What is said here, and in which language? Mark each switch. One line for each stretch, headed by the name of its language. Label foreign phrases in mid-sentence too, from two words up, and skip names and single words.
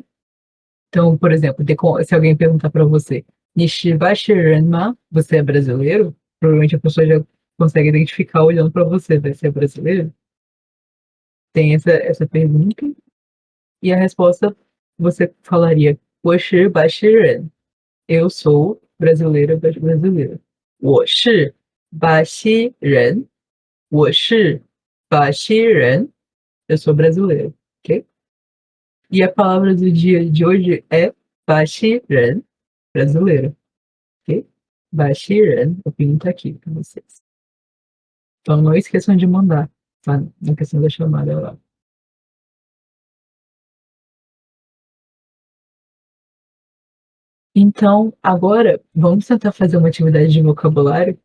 Portuguese: Então, por exemplo, se alguém perguntar para você, Nishibashi-renma, você é brasileiro? Provavelmente a pessoa já consegue identificar olhando para você, vai ser brasileiro? Tem essa pergunta. E a resposta, você falaria,
Chinese: 我是巴西人.
Portuguese: Eu sou brasileira, brasileira.
Chinese: 我是巴西人. 我是巴西人.
Portuguese: Eu sou brasileiro, ok? E a palavra do dia de hoje é Baxiren, brasileiro, ok? Baxiren, o pin tá aqui para vocês. Então não esqueçam de mandar, tá? Na questão da chamada lá. Então, agora, vamos tentar fazer uma atividade de vocabulário.